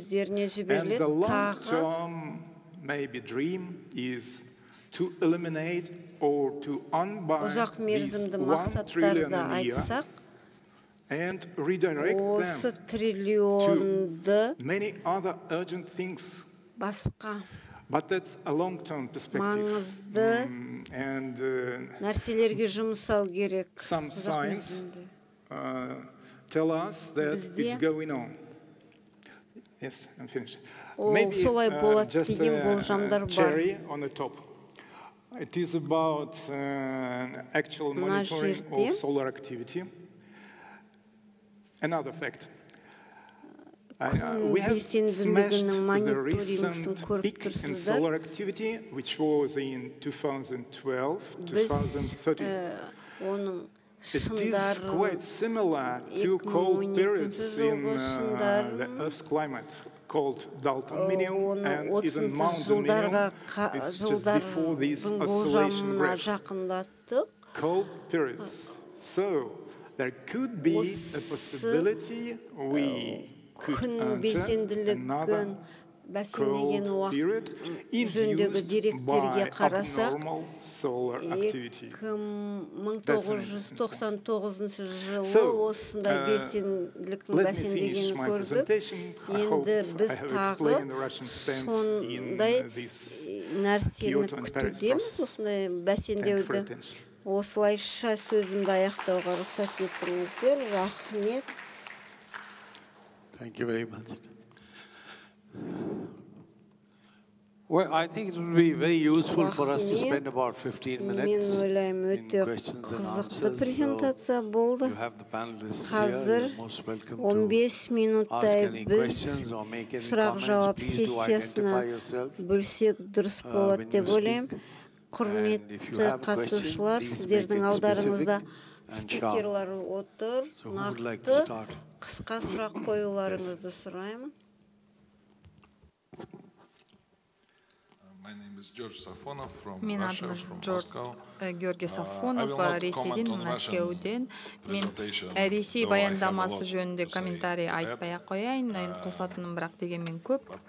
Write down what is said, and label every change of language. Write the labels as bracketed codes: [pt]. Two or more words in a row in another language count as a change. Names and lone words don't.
[en] And the long-term maybe dream is to eliminate or to unbind this 1 trillion a year and redirect осы them триллионды to many other urgent things. басқа But that's a long-term perspective. маңызды And [kk] нәрселерге жұмсау керек. [en] some signs tell us that it's going on. Yes, I'm finished. Maybe [kk] солай болады just деген болжамдар a бар. [en] cherry on the top. It is about actual monitoring of solar activity. Another fact. We have smashed the recent peak in solar activity, which was in 2012, 2013. It is quite similar to cold periods in the Earth's climate, called *ΔТИ, and even Mount Minimum. It's just before these oscillation graphs. Cold periods. So there could be a possibility we [kk] күн белсенділігін бәсеңдеген уақыт жөндегі деректерге қарасақ 1999 жылы осындай белсенділіктің бәсеңдегенін көрдік. Енді біз тағы сондай нәрсені күтудеміз, осындай бәсеңдеуді. Осылайша сөзімді аяқтауға рұқсат етіңіздер. Рахмет. [en] Thank you very much. Well, I think it would be very useful for us to spend about 15 minutes in questions and answers. So you have the panelists here. You're most welcome to ask any questions or make any comments. Please do identify yourself when you speak. And if you have questions, please make it specific and sharp. So who would like to start? [kk] Қысқа сұрақ қоюларыңызды сұраймын. Мен атым Георгий Сафонов, Ресейден, Мәскеуден. Мен Ресей баяндамасы жөнінде комментарий айтпай қояйын, қосатыным бірақ дегенмен көп.